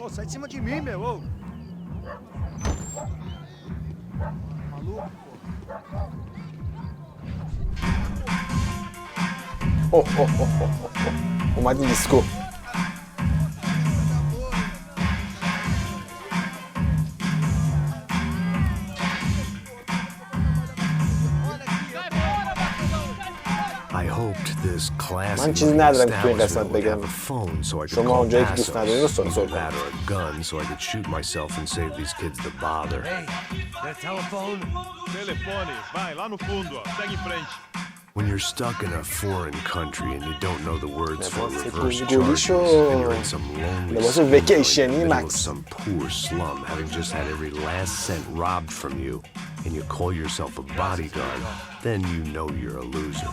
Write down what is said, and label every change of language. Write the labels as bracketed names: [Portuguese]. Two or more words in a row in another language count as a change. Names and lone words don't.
[Portuguese] Ô, sai de cima de mim, meu, ô! Maluco, pô. [Persian] اومدی دیسکو. من چیزی ندارم که تو این قسمت بگم. شما اونجایی که دوست ندارین رو سرسر کنید. [English] When you're stuck in a foreign country and you don't know the words for reverse charges and you're in some lonely middle of some poor slum having just had every last cent robbed from you and you call yourself a bodyguard, then you know you're a loser.